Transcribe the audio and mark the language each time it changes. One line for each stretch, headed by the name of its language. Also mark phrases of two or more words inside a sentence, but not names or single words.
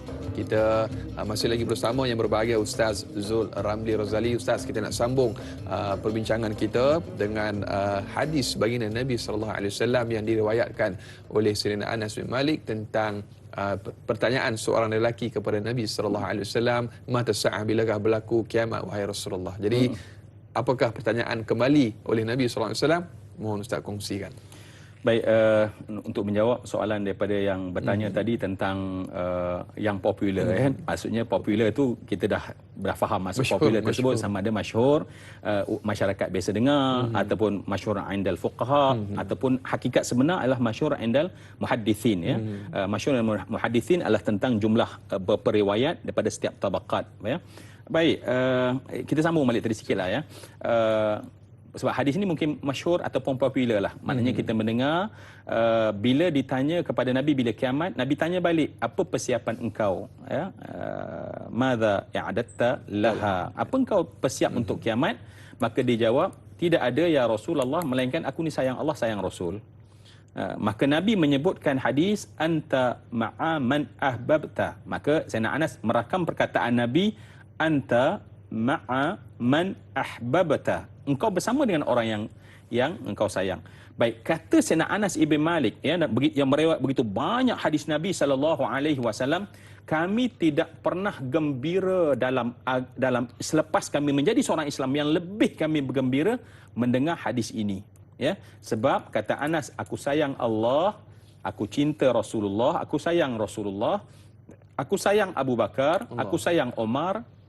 Malay: Kita masih lagi bersama yang berbahagia Ustaz Zul Ramli Razali. Ustaz, kita nak sambung perbincangan kita dengan hadis baginda Nabi
Arabic: صلى الله عليه وسلم
Malay: yang diriwayatkan oleh Sayyidina Anas bin Malik tentang pertanyaan seorang lelaki kepada Nabi
Arabic: صلى الله عليه وسلم, متى الساعة,
Malay: bilakah berlaku kiamat wahai Rasulullah. Jadi apakah pertanyaan kembali oleh Nabi
Arabic: صلى الله عليه وسلم?
Malay: Mohon Ustaz kongsikan. Baik, untuk menjawab soalan daripada yang bertanya tadi tentang yang popular kan. Maksudnya popular tu kita dah faham maksud popular tersebut sama ada masyhur, masyarakat biasa dengar, ataupun masyhur
Arabic: عند الفقهاء,
Malay: ataupun hakikat sebenar adalah masyhur
Arabic: عند المحدثين
Malay: ya. Masyhur muhaddithin adalah tentang jumlah periwayat daripada setiap tabaqat ya. Baik, kita sambung balik tadi sikitlah ya. Sebab hadis ini mungkin masyhur ataupun popular lah. Maknanya kita mendengar bila ditanya kepada Nabi bila kiamat, Nabi tanya balik, apa persiapan engkau ya?
Arabic: ماذا أعددت لها?
Malay: Apa engkau persiap untuk kiamat? Maka dia jawab, tidak ada ya Rasulullah, melainkan aku ni sayang Allah, sayang Rasul. Maka Nabi menyebutkan hadis
Arabic: أنت مع من أحببت.
Malay: Maka Sayyidina Anas merakam perkataan Nabi,
Arabic: أنت مع من أحببت.
Malay: Engkau bersama dengan orang yang engkau sayang. Baik, kata Sayyidina Anas ibn Malik ya, yang meriwayat begitu banyak hadis Nabi
Arabic: صلى الله عليه وسلم,
Malay: kami tidak pernah gembira dalam selepas kami menjadi seorang Islam, yang lebih kami bergembira mendengar hadis ini ya. Sebab kata Anas, aku sayang Allah, aku cinta Rasulullah, aku sayang Rasulullah, aku sayang Abu Bakar, aku sayang Omar.